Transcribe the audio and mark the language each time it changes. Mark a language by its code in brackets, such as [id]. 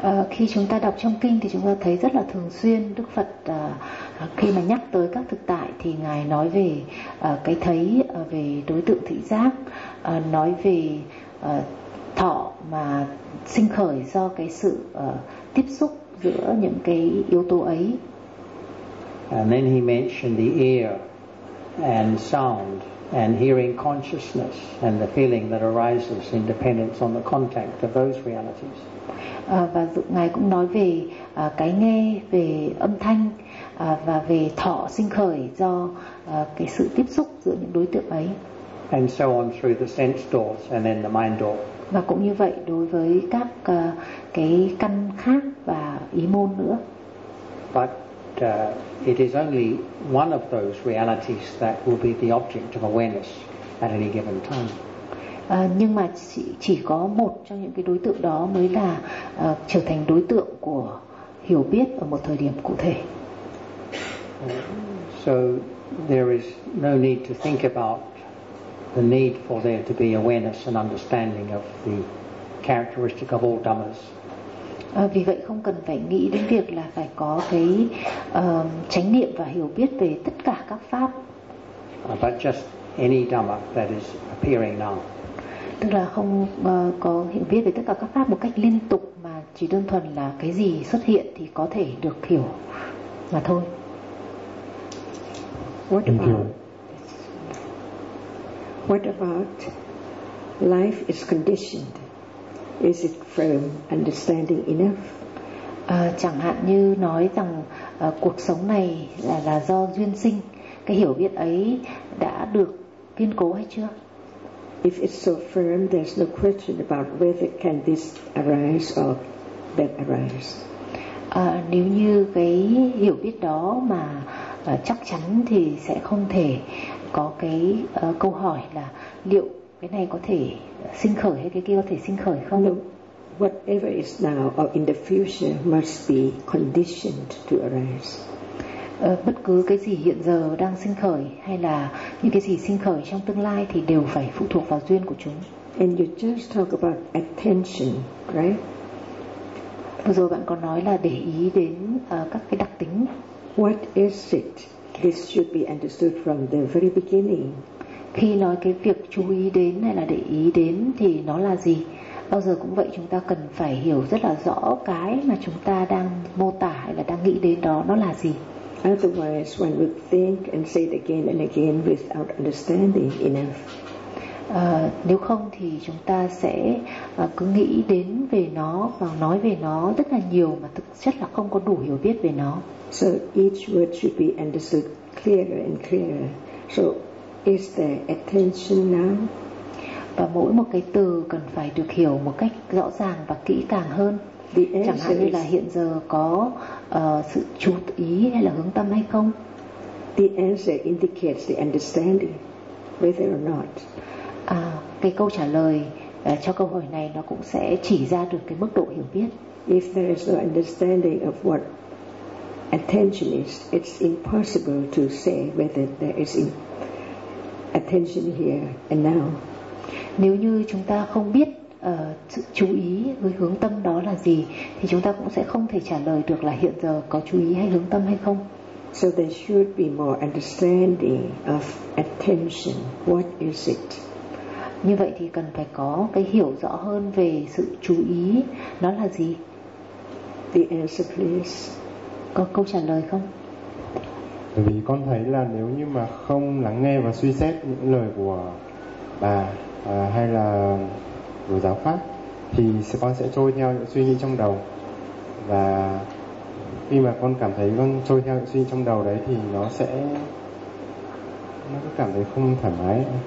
[vi] Khi chúng ta đọc trong kinh thì chúng ta thấy rất là thường xuyên Đức Phật khi mà nhắc tới các thực tại thì Ngài nói về cái thấy, về đối tượng thị giác, nói về thọ mà sinh khởi do cái sự tiếp xúc giữa những cái yếu tố ấy. [en] And then he mentioned the ear and sound and hearing consciousness and the feeling that arises in dependence on the contact of those realities. [vi] Và Ngài cũng nói về cái nghe, về âm thanh và về thọ sinh khởi do cái sự tiếp xúc giữa những đối tượng ấy. [en] And so on through the sense doors and then the mind door. [vi] Và cũng như vậy đối với các cái căn khác và ý môn nữa. [en] But it is only one of those realities that will be the object of awareness at any given time. [vi] Nhưng mà chỉ có một trong những cái đối tượng đó mới là trở thành đối tượng của hiểu biết ở một thời điểm cụ thể. [en] So there is no need to think about the need for there to be awareness and understanding of the characteristic of all dhammas. [vi] Vì vậy không cần phải nghĩ đến việc là phải có cái chánh niệm và hiểu biết về tất cả các pháp. [en] But just any dhamma that is appearing now. [vi] Tức là không có hiểu biết về tất cả các pháp một cách liên tục, mà chỉ đơn thuần là cái gì xuất hiện thì có thể được hiểu mà thôi. [en] What about life is conditioned? Is it firm understanding enough? [vi] Chẳng hạn như nói rằng cuộc sống này là do duyên sinh, cái hiểu biết ấy đã được kiên cố hay chưa? [en] If it's so firm, there's no question about whether can this arise or that arise. [vi] Nếu như cái hiểu biết đó mà chắc chắn thì sẽ không thể có cái câu hỏi là liệu cái này có thể sinh khởi hay cái kia có thể sinh khởi không? [en] No, whatever is now or in the future must be conditioned to arise. [vi] Bất cứ cái gì hiện giờ đang sinh khởi hay là những cái gì sinh khởi trong tương lai thì đều phải phụ thuộc vào duyên của chúng. [en] And you just talk about attention, right? [vi] Vừa rồi bạn còn nói là để ý đến các cái đặc tính. [en] What is it? This should be understood from the very beginning. [vi] Khi nói cái việc chú ý đến hay là để ý đến thì nó là gì? Bao giờ cũng vậy, chúng ta cần phải hiểu rất là rõ cái mà chúng ta đang mô tả hay là đang nghĩ đến đó nó là gì. [en] Otherwise, one would think and say it again and again without understanding enough. [vi] Nếu không thì chúng ta sẽ cứ nghĩ đến về nó và nói về nó rất là nhiều mà thực chất là không có đủ hiểu biết về nó. [en] So each word should be understood clearer and clearer. So is there attention now? [vi] Và mỗi một cái từ cần phải được hiểu một cách rõ ràng và kỹ càng hơn. chẳng hạn như là hiện giờ có sự chú ý hay là hướng tâm hay không. [en] The answer indicates the understanding, whether or not. [vi] À, cái câu trả lời cho câu hỏi này nó cũng sẽ chỉ ra được cái mức độ hiểu biết. [en] If there is no understanding of what attention is, it's impossible to say whether there is attention here and now. [vi] Nếu như chúng ta không biết chú ý với hướng tâm đó là gì, thì chúng ta cũng sẽ không thể trả lời được là hiện giờ có chú ý hay hướng tâm hay không. [en] So there should be more understanding of attention. What is it? [vi] Như vậy thì cần phải có cái hiểu rõ hơn về sự chú ý nó là gì. [en] The answer, please. [vi] Có câu trả lời không? Bởi vì con thấy là nếu như mà không lắng nghe và suy xét những lời của bà hay là của giáo pháp thì con sẽ trôi theo những suy nghĩ trong đầu, và khi mà con cảm thấy con trôi theo những suy nghĩ trong đầu đấy thì nó cứ cảm thấy không thoải mái.